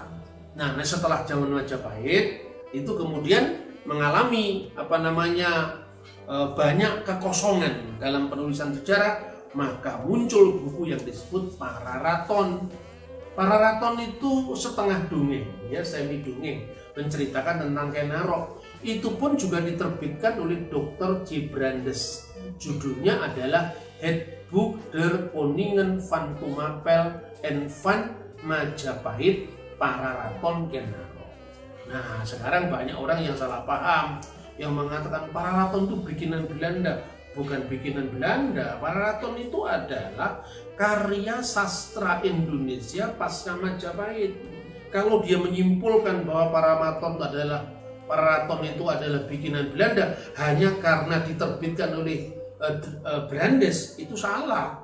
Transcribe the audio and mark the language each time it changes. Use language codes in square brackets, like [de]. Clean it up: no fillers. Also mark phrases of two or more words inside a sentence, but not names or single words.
[id] Nah, setelah zaman Majapahit itu kemudian mengalami banyak kekosongan dalam penulisan sejarah, maka muncul buku yang disebut Pararaton. Pararaton itu setengah dongeng, ya, semi dongeng, menceritakan tentang Kenarok. Itu pun juga diterbitkan oleh Dr. J. Brandes. Judulnya adalah Handboek der Koningen van Tumapel en van Majapahit Pararaton Kenarok. Nah, sekarang banyak orang yang salah paham, yang mengatakan Pararaton itu bikinan Belanda. Bukan bikinan Belanda. Pararaton itu adalah karya sastra Indonesia pasca Majapahit. Kalau dia menyimpulkan bahwa Pararaton itu adalah bikinan Belanda hanya karena diterbitkan oleh Brandes, itu salah.